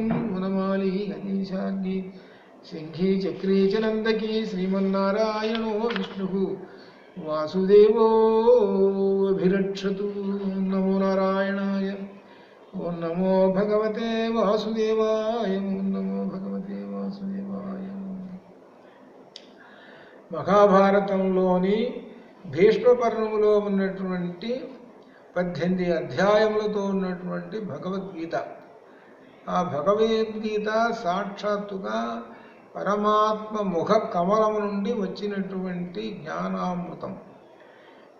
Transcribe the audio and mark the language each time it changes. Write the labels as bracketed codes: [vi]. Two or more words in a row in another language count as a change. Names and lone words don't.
[sa] वनमाली गणेशाग्नि सिंही चक्री च नंदकी श्रीमन्नारायणो विष्णुः वासुदेवोऽभिरक्षतु। नमो नारायणाय। ओं नमो भगवते वासुदेवाय। ओं नमो भगवते वासुदेवाय। [te] మహాభారతంలోని భీష్మ పర్వములో ఉన్నటువంటి 18 అధ్యాయములతో ఉన్నటువంటి భగవద్గీత. ఆ భగవద్గీత సాక్షాత్తుగా పరమాత్మ ముఖ కమలము నుండి వచ్చినటువంటి జ్ఞానామృతం.